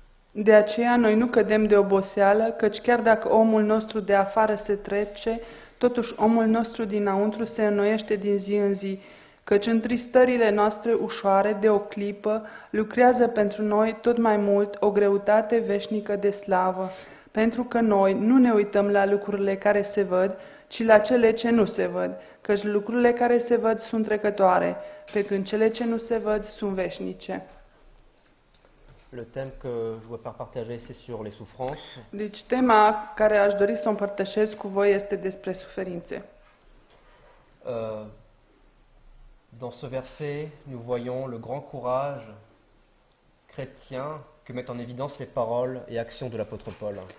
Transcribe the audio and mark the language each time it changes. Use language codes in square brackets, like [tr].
[ro] De aceea noi nu cădem de oboseală, căci chiar dacă omul nostru de afară se trece, totuși omul nostru dinăuntru se înnoiește din zi în zi, căci întristările noastre ușoare de o clipă lucrează pentru noi tot mai mult o greutate veșnică de slavă, Pentru că noi nu ne uităm la lucrurile care se văd, ci la cele ce nu se văd, căci lucrurile care se văd sunt trecătoare, pe când cele ce nu se văd sunt veșnice. [fr] Le thème que je voudrais partager, c'est sur les souffrances. [ro] Deci tema care aș dori să o împărtășesc cu voi este despre suferințe. [fr] Dans ce verset, nous voyons le grand courage chrétien que mettent en évidence les paroles et actions de l'apôtre Paul.